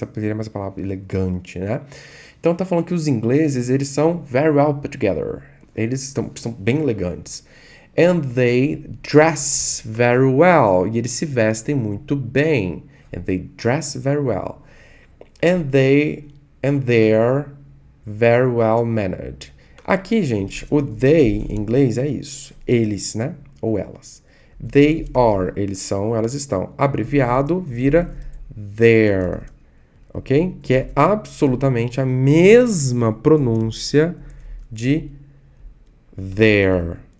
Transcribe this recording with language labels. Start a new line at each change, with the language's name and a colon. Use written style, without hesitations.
Portuguese: Essa seria mais a palavra elegante, né? Então está falando que os ingleses, eles são very well put together. Eles são bem elegantes.
English: And they dress very well.
Portuguese: E eles se vestem muito bem.
English: And they dress very well. And they're very well mannered.
Portuguese: Aqui, gente, o they em inglês é isso. Eles, né? Ou elas. They are, eles são, elas estão. Abreviado vira their. Ok? Que é absolutamente a mesma pronúncia de their.